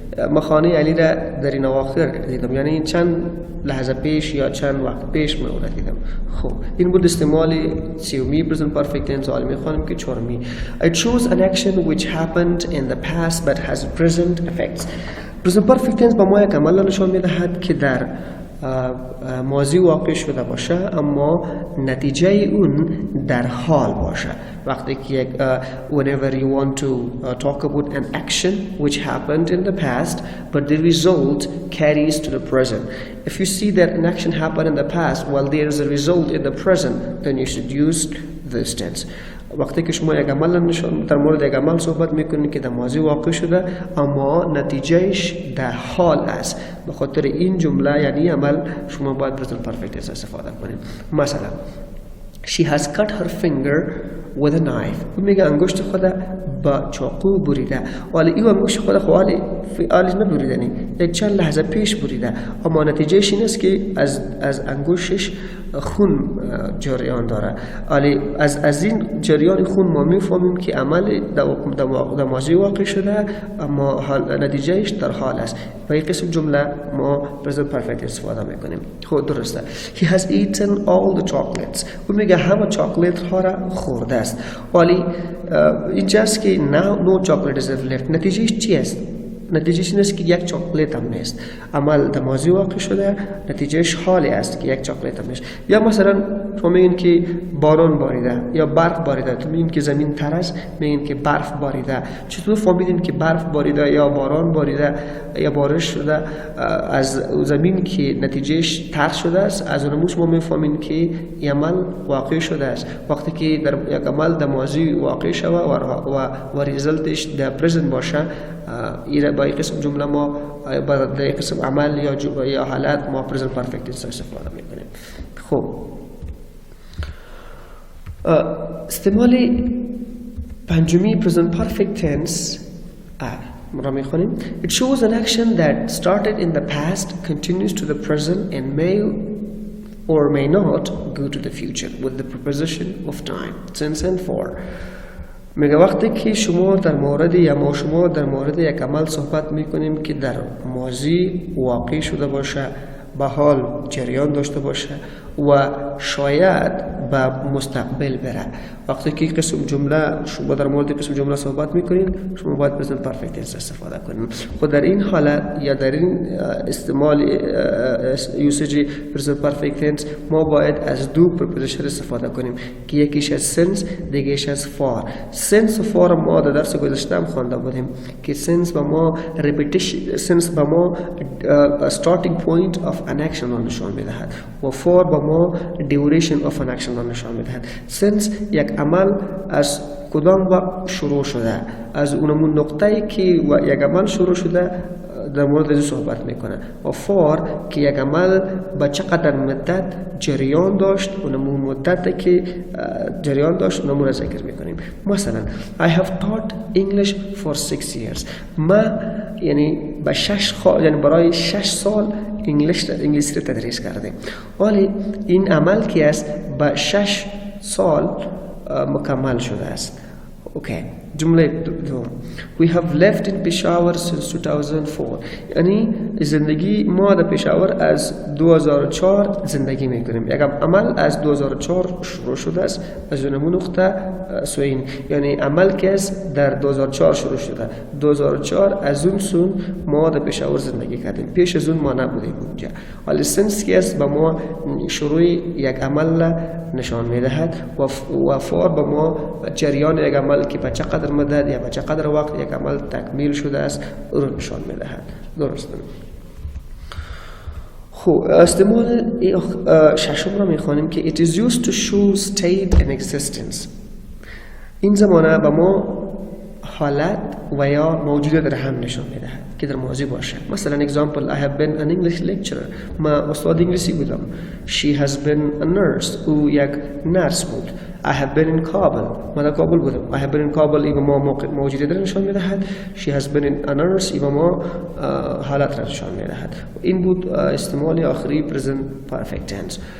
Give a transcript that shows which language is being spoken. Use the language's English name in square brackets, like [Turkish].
[Persian] ما خانه علی را در این اواخر دیدم، یعنی چند لحظه پیش یا چند وقت پیش من اون دیدم. خب این بود استعمال سیومی present perfect tense. حالا میخوانیم که چهارمی [English] it shows an action which happened in the past but has present effects. [Persian] present perfect tense با ما یک عمل نشان میدهد که در ماضی واقع شده باشه اما نتیجه اون در حال باشه. وقتی که [English] whenever you want to talk about an action which happened in the past but the result carries to the present. If you see that an action happened in the past while there is a result in the present, then you should use this tense. [Persian] وقتی که شما یک عمل در مورد یک عمل صحبت میکنید که در ماضی واقع شده اما نتیجهش در حال است، به خاطر این جمله یعنی عمل شما باید present perfect tense استفاده کنید. [English] مثلا she has cut her finger with a knife. [Persian] او میگه انگشت خود با چاقو بریده، ولی این انگشت خود حالی نبریدنی، یک چند لحظه پیش بریده، اما نتیجهش این است که از انگشتش خون جریان داره. ولی از این جریان خون ما میفهمیم که عمل در ماضی واقع شده اما نتیجهش در حال است. و این قسم جمله ما present perfect استفاده میکنیم. خب درسته. [English] He has eaten all the chocolates. [Persian] او میگه همه چاکلت ها را خورده است. ولی اینجاست که [English] no chocolate is left. [Persian] نتیجهش چی است؟ نتیجهش این است که یک چاکلت هم نیست. عمل در ماضی واقع شده، نتیجهش حالی است که یک چاکلت هم نیست. یا مثلا شما میگین که باران باریده یا برف باریده، تو میگین که زمین تر است، میگین که برف باریده. چطور فهمیدین که برف باریده یا باران باریده یا بارش شده؟ از زمین که نتیجهش تر شده است، از اون ما میفهمیم که این عمل واقع شده است. وقتی که در یک عمل در ماضی واقع شده و ریزلتش در پرزنت باشه، با این قسم جمله ما با این قسم عمل یا حالت ما present perfect tense استفاده میکنیم. خب استعمال پنجمی present perfect tense را میخونیم. [English] It shows an action that started in the past, continues to the present and may or may not go to the future with the preposition of time, since and for. [Persian] میگه وقتی که شما در مورد یک عمل صحبت میکنیم که در ماضی واقع شده باشه، به حال جریان داشته باشه و شاید به مستقبل بره. وقتی که قسم جمله شما در مورد قسم جمله صحبت میکنین، شما باید present perfect tense استفاده کنین. خود در این حالت یا در این استعمال یوسیج present perfect tense ما باید از دو preposition استفاده کنیم که یکیش از since، دیگه‌اش از for. since و for ما در درس گذشته هم خوانده بودیم که since به ما repetition، since به ما [English] starting point of an action [Persian] را نشان میدهد و for به ما [English] duration of an action [Persian] را نشان میدهد. since یک عمل از کدام وقت شروع شده، از اون نقطه‌ای که یک عمل شروع شده در مورد از صحبت میکنه و for که یک عمل با چقدر مدت جریان داشت، اون مدتی که جریان داشت اون را ذکر میکنیم. [English] مثلا I have taught English for 6 years. [Persian] ما یعنی یعنی برای 6 سال انگلیسی را تدریس کردیم. ولی این عمل که است با 6 سال مکمل شده است. اوکی. جمله دوم [English] We have lived in Peshawar since 2004. [Persian] یعنی زندگی ما در پشاور از 2004 زندگی میکنیم. یک عمل از 2004 شروع شده است از اون نقطه سوین، یعنی عمل که است در 2004 شروع شده. 2004 از اون سون ما در پشاور زندگی کردیم، پیش از اون ما نبودیم اونجا. ولی سنس که است به ما شروع یک عمل نشان میدهد و فور به ما جریان یک عمل که به چقدر مدت یا به چقدر وقت یک عمل تکمیل شده است رو نشان میدهد. درسته. خب استعمال ششم را میخوانیم که [English] it is used to show state and existence. [Persian] این زمانه به ما حالت و یا موجودیت را هم نشان میدهد که در ماضی باشه. [English] مثلا example I have been an English lecturer. [Persian] ما استاد انگلیسی بودم. [English] She has been a nurse. [Persian] او یک نرس بود. [English] I have been in Kabul. [Persian] ما در کابل بودم. [English] I have been in Kabul. [Persian] این ما موجودیت را نشان میدهد. [English] She has been in a nurse. [Persian] این ما حالت را نشان میدهد. این بود استعمال آخری present perfect tense.